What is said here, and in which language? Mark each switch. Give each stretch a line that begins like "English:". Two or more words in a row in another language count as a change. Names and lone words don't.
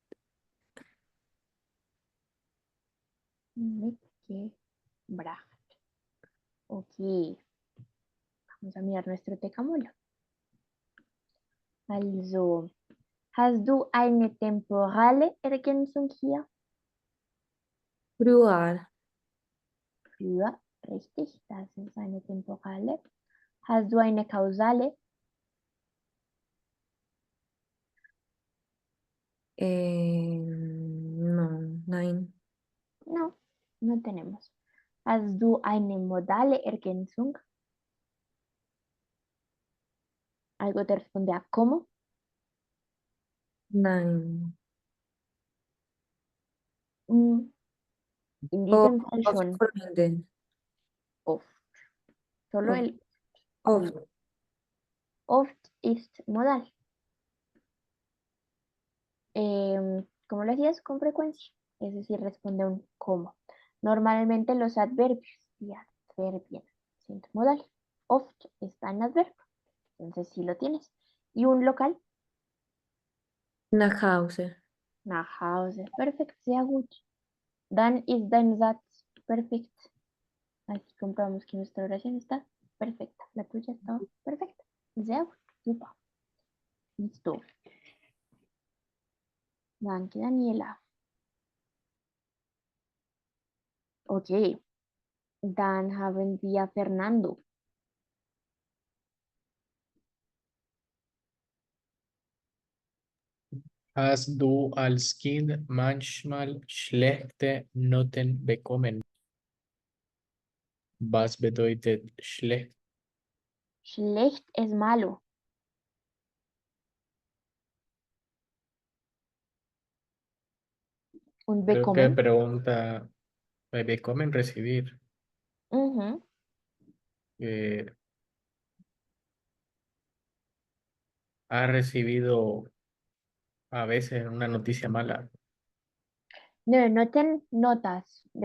German: Mitgebracht. Ok.
Spanish: Vamos a mirar nuestro tecamulo.
German: Also, hast du eine temporale Ergänzung hier? Früher, Früher, richtig, das ist eine temporale. Hast du eine kausale?
Spanish: no, nein. No, no tenemos.
German: Hast du eine modale Ergänzung?
Spanish: Algo te responde a cómo.
German: Nein. In diesem Fall Oft schon Freunde. oft.
Spanish: Solo el
German: Oft. oft ist modal.
Spanish: ¿Cómo lo hacías? Con frecuencia. Es decir, responde un cómo. Normalmente los adverbios y
German: adverbien sind modal.
Spanish: Oft está en adverbio. Entonces sí lo tienes. Y un local,
German: Nach Hause. nach Hause. Perfekt, sehr gut. Dann ist dein Satz perfekt.
Spanish: Aquí comprobamos que nuestra oración está perfecta. La tuya está perfecta.
German: Sehr gut. Super. Listo. Danke, Daniela. Okay. Dann haben wir Fernando. Hast du als Kind manchmal schlechte Noten bekommen? Was bedeutet schlecht?
Spanish: Schlecht es malo. Und Creo que
German: bekommen.
Spanish: pregunta, bekommen recibir. Ujú. Ha recibido a veces una noticia mala. No, noten notas de